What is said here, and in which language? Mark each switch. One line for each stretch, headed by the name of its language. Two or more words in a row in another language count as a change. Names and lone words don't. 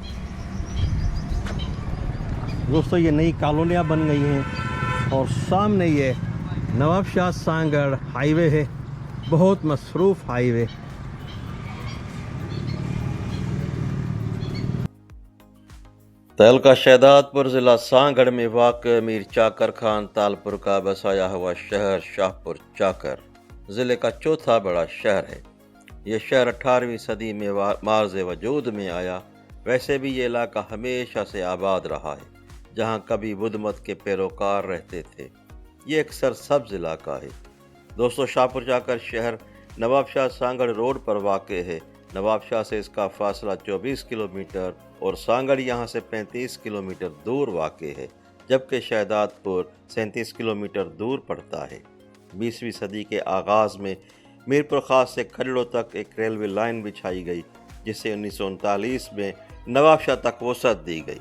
Urdu: دوستوں یہ نئی کالونیاں بن گئی ہیں اور سامنے یہ نواب شاہ سانگھڑ ہائی وے ہے، بہت مصروف ہائی وے. تحلقہ شہدادپور ضلع سانگھڑ میں واقع میر چاکر خان تالپور کا بسایا ہوا شہر شاہپور چاکر ضلعے کا چوتھا بڑا شہر ہے. یہ شہر 18ویں صدی میں معرض وجود میں آیا. ویسے بھی یہ علاقہ ہمیشہ سے آباد رہا ہے، جہاں کبھی بدھ مت کے پیروکار رہتے تھے. یہ ایک سرسبز علاقہ ہے۔ دوستوں شاہپور چاکر شہر نواب شاہ سانگھڑ روڈ پر واقع ہے. نواب شاہ سے اس کا فاصلہ 24 کلومیٹر اور سانگھڑ یہاں سے 35 کلومیٹر دور واقع ہے، جبکہ شہدادپور 37 کلومیٹر دور پڑتا ہے. 20ویں صدی کے آغاز میں میرپور خاص سے کھجڑوں تک ایک ریلوے لائن بچھائی گئی، جسے 1939 میں نواب شاہ تک وسعت دی گئی.